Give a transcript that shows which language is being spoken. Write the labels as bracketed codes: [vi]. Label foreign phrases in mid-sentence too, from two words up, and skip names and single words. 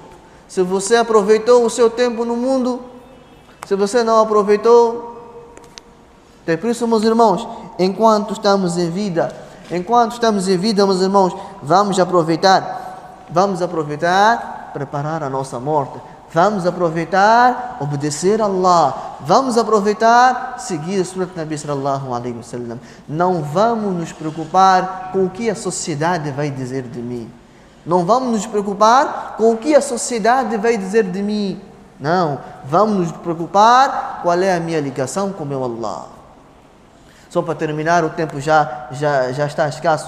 [pt] Se você aproveitou o seu tempo no mundo, se você não aproveitou, é por isso, meus irmãos, enquanto estamos em vida, meus irmãos, vamos aproveitar, preparar a nossa morte, vamos aproveitar, obedecer a Allah, vamos aproveitar, seguir a [ar] سنة نبي صلى الله عليه وسلم. [pt] Não vamos nos preocupar com o que a sociedade vai dizer de mim. Não vamos nos preocupar com o que a sociedade vai dizer de mim. Não, vamos nos preocupar qual é a minha ligação com o meu Allah. Só para terminar, o tempo já está escasso.